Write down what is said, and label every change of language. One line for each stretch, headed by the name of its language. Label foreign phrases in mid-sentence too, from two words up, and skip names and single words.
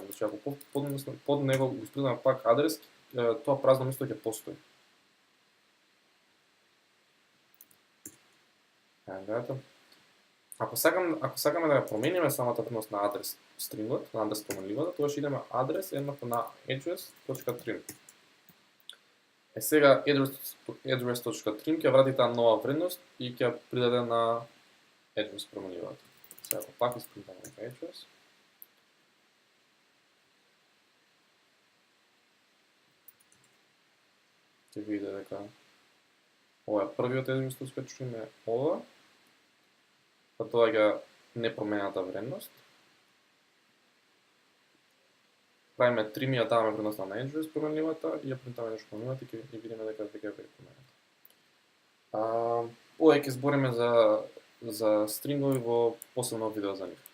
Macedonian: Значи ако под него го испринтавме пак адрес, тоа празно место ќе постои. Ако сакаме да ја промениме самата вредност на адрес стрингот, на адрес променливата, тогаш идеме адрес еднакво на address.trim. Сега address.trim ќе врати таа нова вредност и ќе придаде на address променливата. Сега пак испринтаме address. Ќе видите дека ова е првиот address.trim е ова. Па тоа е непромената вредност. Правиме trim и ја даваме вредноста на address променливата и ја принтаме нешто променливата и видиме дека веќе е променета. Ова ќе збориме за стрингови во посебно видео за нив.